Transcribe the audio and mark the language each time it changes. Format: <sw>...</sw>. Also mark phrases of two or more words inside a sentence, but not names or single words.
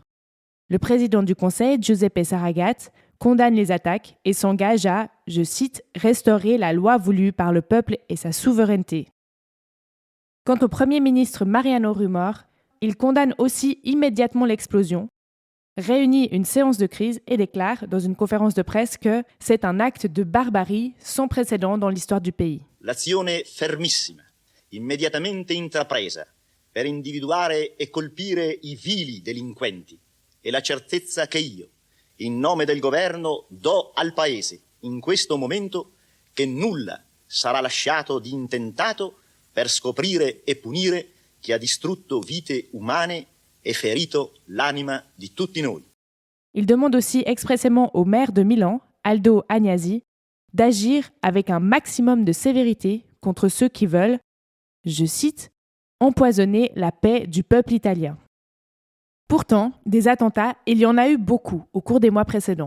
<fr>Le président du Conseil, Giuseppe Saragat, condamne les attaques et s'engage à, je cite, « restaurer la loi voulue par le peuple et sa souveraineté ». Quant au Premier ministre Mariano Rumor, il condamne aussi immédiatement l'explosion, réunit une séance de crise et déclare dans une conférence de presse que c'est un acte de barbarie sans précédent dans l'histoire du pays.</fr> <it>L'azione fermissima, immediatamente intrapresa per individuare e colpire i vili delinquenti e la certezza che io, in nome del governo, do al Paese in questo momento che nulla sarà lasciato di intentato per scoprire e punire chi ha distrutto vite umane e ferito l'anima di tutti noi.</it> <fr>Il demande aussi expressément au maire de Milan, Aldo Agnasi, d'agir avec un maximum de sévérité contre ceux qui veulent, je cite, « empoisonner la paix du peuple italien ». Pourtant, des attentats, il y en a eu beaucoup au cours des mois précédents.</fr>